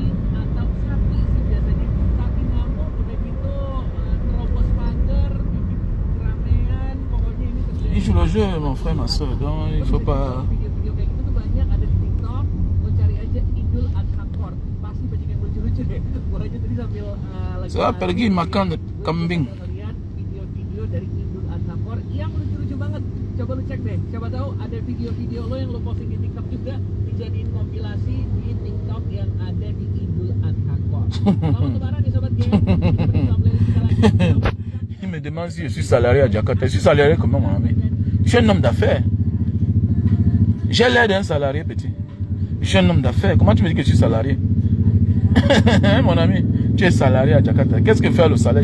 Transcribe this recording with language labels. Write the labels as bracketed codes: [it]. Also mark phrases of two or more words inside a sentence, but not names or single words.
[fr] Il joue le jeu, mon frère, ma soeur. Donc il ne faut pas... Ça va [id] pergi makan kambing. Coba lu cek deh, siapa tahu ada video-video lo yang lo posting di TikTok juga dijadiin kompilasi di TikTok yang ada di Idul Adha. Selamat lebaran ya sobat game. [fr] Il me demande si je suis salarié à Jakarta. Je suis salarié comment, mon ami? Je suis un homme d'affaires. J'ai l'air d'un salarié, petit. Je suis un homme d'affaires. Comment tu me dis que je suis salarié? Mon ami, tu es salarié à Jakarta. Qu'est-ce que fait le salaire?